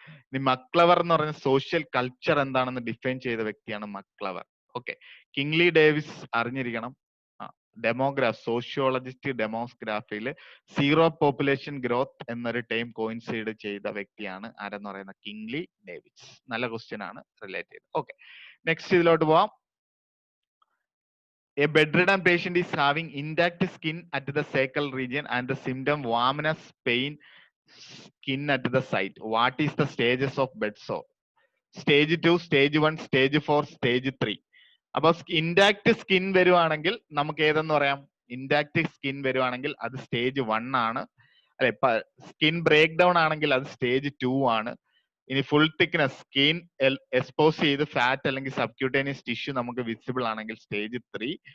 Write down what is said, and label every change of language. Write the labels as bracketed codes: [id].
[ml] ഇനി മക്ലവർ എന്ന് പറയുന്ന സോഷ്യൽ കൾച്ചർ എന്താണെന്ന് ഡിഫൈൻ ചെയ്ത വ്യക്തിയാണ് മക്ലവർ. ഓക്കെ. കിങ്ലി ഡേവിസ് അറിഞ്ഞിരിക്കണം, സോഷ്യോളജിസ്റ്റ് ഡെമോഗ്രാഫിയിൽ സീറോ പോപ്പുലേഷൻ ഗ്രോത്ത് എന്നൊരു ടൈം കോയിൻസൈഡ് ചെയ്ത വ്യക്തിയാണ് ആരെന്ന് പറയുന്ന കിങ്ലി ഡേവിസ്. നല്ല ക്വസ്റ്റ്യൻ ആണ്, റിലേറ്റ് ചെയ്ത്. ഓക്കെ, നെക്സ്റ്റ് ഇതിലോട്ട് പോവാം. [en] A bedridden patient is having intact skin at the sacral region and the symptom warmness, pain, skin at the site. What is the stages of bed sore? Stage 2, stage 1, stage 4, stage 3. [ml] അപ്പൊ intact skin വരുവാണെങ്കിൽ നമുക്ക് ഏതെന്ന് പറയാം? Intact skin വരുവാണെങ്കിൽ അത് stage 1 ആണ് അല്ലെ. Skin break down ആണെങ്കിൽ അത് സ്റ്റേജ് 2 ആണ്. ഇനി ഫുൾ തിക്നെസ് സ്കിൻ എക്സ്പോസ് ചെയ്ത് ഫാറ്റ് അല്ലെങ്കിൽ സബ്ക്യൂട്ടേനിയസ് ടിഷ്യൂ നമുക്ക് വിസിബിൾ ആണെങ്കിൽ സ്റ്റേജ് 3.